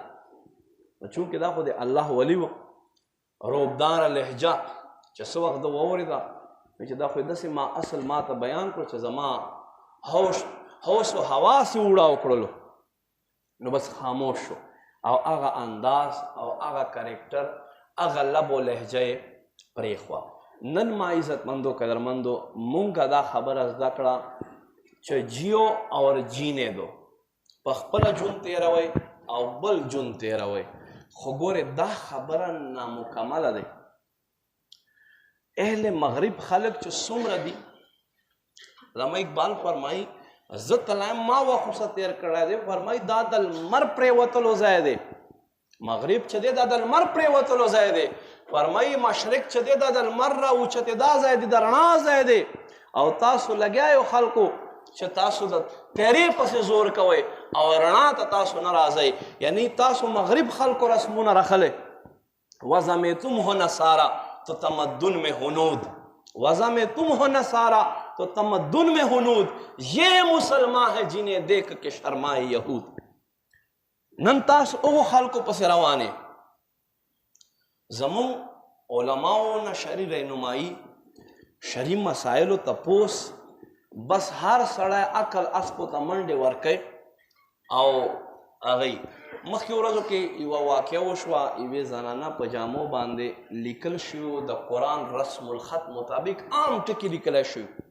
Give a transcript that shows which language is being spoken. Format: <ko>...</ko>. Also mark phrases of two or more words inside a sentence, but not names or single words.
<ps>چونکې دا خو د الله ولی و روبداره لهجه چې څه وخت ده واورېده چې دا خو داسې ما اصل ما ته بیان کړو چې زما هوس و حواس یې وړاو کړلو نو بس خاموش شو او هغه انداز او هغه کریکټر هغه لب و لهجه یې پرېښوه. نن ما عزتمندو قدرمندو مونږه دا خبره زده کړه چې</ps> <ur>جیو اور جینے دو،</ur> <ps>په خپله ژوند تېروئ او بل ژوند تېروئ، خو ګورې دا خبره نامکمله دی. اهل مغرب خلق چې څومره دي، علامه اقبال فرمایي زه تلایم ما وخت ورسه تېر کړی دی، فرمایي دا د لمر پرېوتلو ځای دی. مغرب چې دی دا د لمر پرېوتلو ځای دی، فرمایي مشرق چې دی دا د لمر را اوچتېدا ځای دی، د رڼا ځای دی. او تاسو لګیا یو خلکو چې تاسو د تیرې پسې زور کوئ او رڼا ته تاسو نه راځئ، یعنی تاسو مغرب خلکو رسمونه رخلئ.</ps> <ur>وزمیتم ہو نصارا تو تمدن میں ہنود، وزمیتم ہو نصارا تو تمدن میں ہنود، یہ مسلمان ہے جنہیں دیکھ کے شرمائے یہود.</ur> <ps>نن تاسو هغو خلکو پسې روانې، زمون علماو نه شرعي رهنمایي شرعي مسایلو تپوس بس هر سړی عقل اسپو ته منډې ورکوي. او هغوی مخکې ورځو کې یوه واقعه وشوه، یوې زنانه په جامو باندې لیکل شوي د قرآن رسم الخط مطابق عام ټکي لیکلی شوي.</ps>